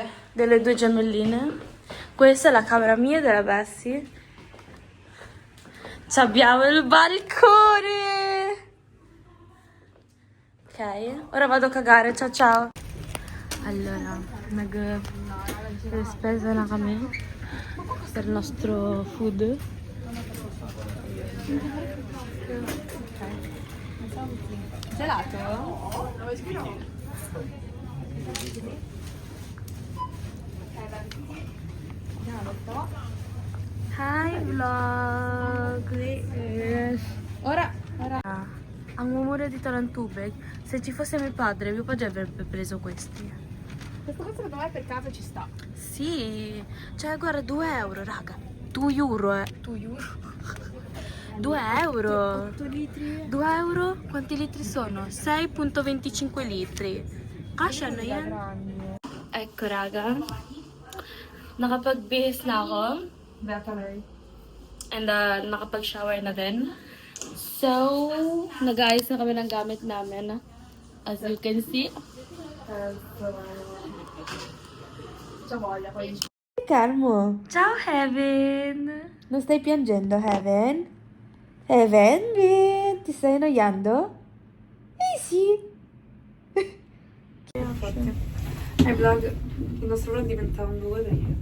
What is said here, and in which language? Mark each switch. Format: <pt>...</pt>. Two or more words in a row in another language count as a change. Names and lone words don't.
<it>Delle due gemelline. Questa è la camera mia e della Bessie. Ci abbiamo il balcone. Ok, ora vado a cagare. Ciao ciao. Allora, spesa</it> <tl>na kami</tl> <it>per il nostro food. Gelato?</it> <en>Hi vlog.</en> <it>Ora.</it> <tl>Ang mumura dito ng tubig.</tl> <it>Se ci fosse mio padre avrebbe preso questi. Questa cosa secondo me per casa ci sta. Sì, cioè guarda, 2 euro, raga. 2 euro, 2 euro. 2 euro. 8 litri. 2 euro? Quanti litri sono? 6,25 litri.</it> <tl>Kasha na yan.</tl> <it>Ecco, raga.</it> <tl>Nakapag-bihis na ako. And nakapag-shower na din. So, nag-aayos na kami ng gamit namin.</tl> <en>As you can see.</en> <it>Calmo, Ciao, Heaven! non stai piangendo, Heaven? Heaven, ti stai annoiando? Eh sì. Ai vlog, il nostro vlog diventa un luogo da io.</it>